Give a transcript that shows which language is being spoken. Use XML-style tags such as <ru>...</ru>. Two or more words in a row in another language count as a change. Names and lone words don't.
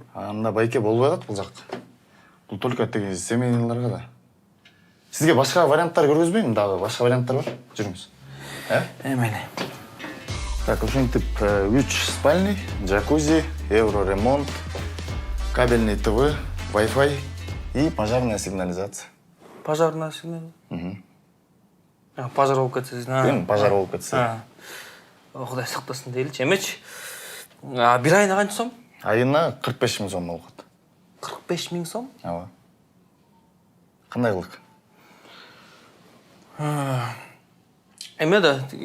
<ky>Анда байке болбой калат бул жак. Бул только тиги семейныйларга да. Сизге башка варианттар көргөзбөймүн дагы? Башка варианттар бар? Жүрүңүз. Эмени.</ky> <ru>Так, ушинтип 3 спальный, джакузи, евроремонт, кабельный ТВ, Wi-Fi и пожарная сигнализация. Пожарная сигнал.</ru> <ky>Пожар болуп кетсе. Пожар болуп кетсе. Кудай сактасын дейличи. Эмечи. Бир айына канча сом? Айына 45 000 сом болот. 45 000 сом? Ооба. Кандай кылык? Эме да.</ky>